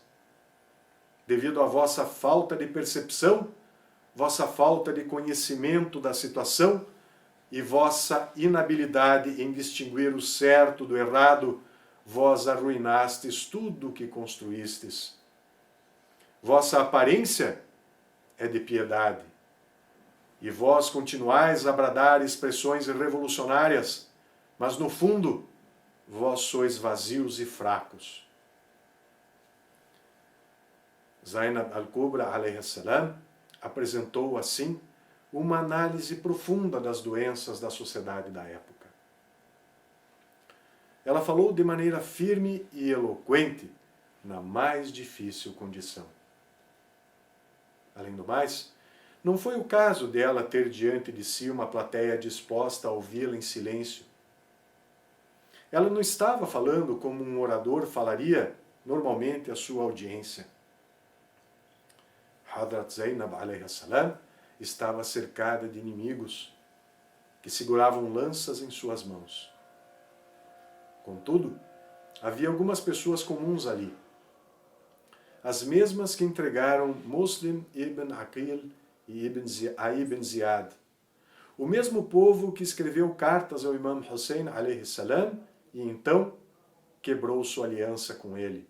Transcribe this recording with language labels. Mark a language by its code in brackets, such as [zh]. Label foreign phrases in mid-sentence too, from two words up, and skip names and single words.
[pt] Devido à vossa falta de percepção, vossa falta de conhecimento da situação e vossa inabilidade em distinguir o certo do errado, vós arruinastes tudo o que construístes. Vossa aparência é de piedade, e vós continuais a bradar expressões revolucionárias, mas no fundo, vós sois vazios e fracos. Zainab al-Kubra [ar] عليه السلام [pt] apresentou assim uma análise profunda das doenças da sociedade da época. Ela falou de maneira firme e eloquente na mais difícil condição. Além do mais, não foi o caso dela ter diante de si uma plateia disposta a ouvi-la em silêncio. Ela não estava falando como um orador falaria normalmente à sua audiência. Hadrat Zainab [ar] عليه السلام [pt] estava cercada de inimigos que seguravam lanças em suas mãos. Contudo, havia algumas pessoas comuns ali, as mesmas que entregaram Muslim ibn Aqil e Ibn Ziyad, o mesmo povo que escreveu cartas ao Imam Hussein [ar] عليه السلام [pt] e então quebrou sua aliança com ele.